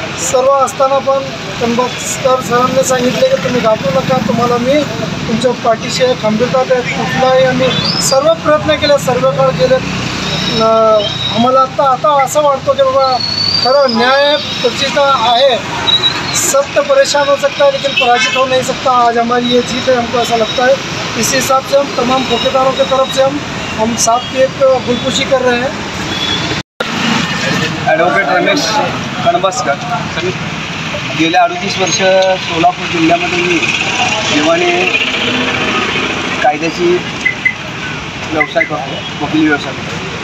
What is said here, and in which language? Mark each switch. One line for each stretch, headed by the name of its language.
Marathi: सर्व असताना पण कनबसकर सरांनी सांगितले की तुम्ही घाबरू नका, तुम्हाला मी तुमच्या पाठीशी खंबीरता देत कुठलाही आम्ही सर्व प्रयत्न केले, सर्व काळ केले। आम्हाला आता असं वाटतं की
Hindi: बाबा खरं न्याय प्रतिष्ठा है, सब तो परेशान हो सकता है लेकिन पराजित हो नहीं सकता। आज हमारी ये जीत है, हमको ऐसा लगता है। इसी हिसाब से हम तमाम खोकेदारों की तरफ से हम साथ की एक गुलकुशी कर रहे हैं।
Marathi: ॲडव्होकेट रमेश कणबसकर, गेल्या 38 वर्ष सोलापूर जिल्ह्यामध्ये मी दिवाणी कायद्याची व्यवसाय करतो, वकिली व्यवसाय करतो।